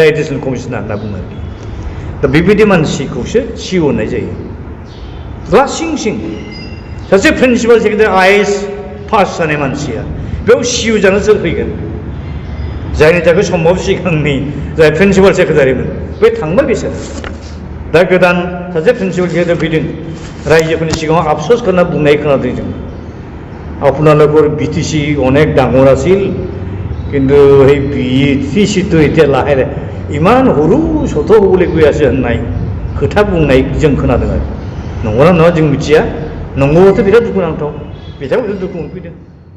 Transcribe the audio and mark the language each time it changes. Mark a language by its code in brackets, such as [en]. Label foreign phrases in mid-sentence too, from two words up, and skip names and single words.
[en] additional commissioner [brx] होनना बुङो आरोखि दा बेबायदि मानसिखौसो सिअ' होननाय जायो लासिं सिं सासे [en] principal secretary [brx] आइएएस पास जानाय मानसिया बेयाव सिअ' जानो सोर फैगोन जायनि थाखाय सम्भब सिगांनि जाय प्रिन्सिपाल सेक्रेटारिमोन बे थांबाय बिसोर दा गोदान सासे [en] principal secretary [brx] फैदों रायजोफोरनि सिगाङाव आफस'स खालामना बुंनाय खोनादों जों [as] আপোনালোকৰ বিটিসি অনেক ডাঙৰ আছিল কিন্তু সেই বিটিসিটো এতিয়া লাহে লাহে ইমান সৰু সত হ'বলৈ গৈ আছে [brx] होननाय खोथा बुंनाय जों खोनादों आरो नंगौना नङा जों मिथिया नंगौबाथ' बिराद दुखुनांथाव बिथांमोनखौ दुखु मोनफैदों